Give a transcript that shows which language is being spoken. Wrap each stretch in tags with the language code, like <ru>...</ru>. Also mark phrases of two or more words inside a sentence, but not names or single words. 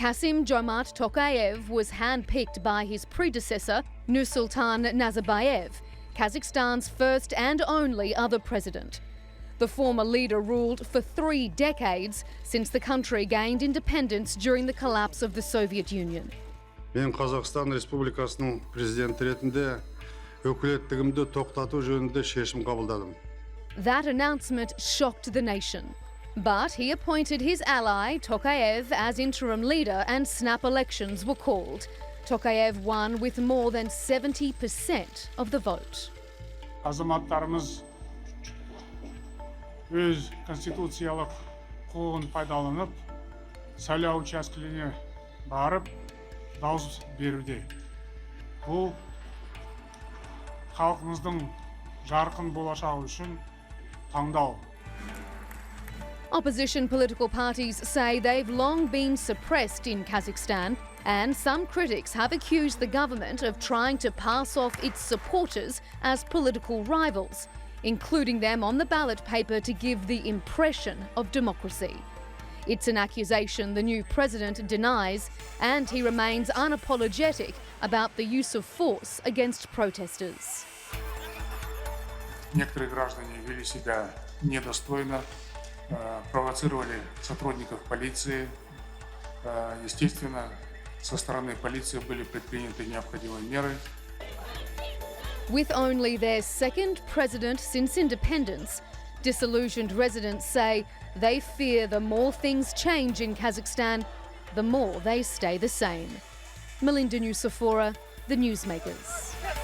<en>Kasim Jomart Tokayev was handpicked by his predecessor, Nursultan Nazarbayev, Kazakhstan's first and only other president. The former leader ruled for 3 decades since the country gained independence during the collapse of the Soviet Union.</en> <kk>Мен Қазақстан Республикасының президенті ретінде өкілеттігімді тоқтату жөнінде шешім қабылдадым.</kk> <en>That announcement shocked the nation. But he appointed his ally, Tokayev, as interim leader and snap elections were called. Tokayev won with more than 70% of the vote.</en> <kk>Азаматтарымыз өз конституциялық құқығын пайдаланып, сайлау учаскелеріне барып, дауыс беруде. Бұл халқымыздың жарқын болашағы үшін таңдау.</kk> <en>Opposition political parties say they've long been suppressed in Kazakhstan, and some critics have accused the government of trying to pass off its supporters as political rivals, including them on the ballot paper to give the impression of democracy. It's an accusation the new president denies, and he remains unapologetic about the use of force against protesters.</en> <ru>Некоторые граждане вели себя недостойно, провоцировали сотрудников полиции. Естественно, со стороны полиции были предприняты необходимые меры.</ru> <en>With only their second president since independence, disillusioned residents say they fear the more things change in Kazakhstan, the more they stay the same. Melinda Nusafora, The Newsmakers.</en>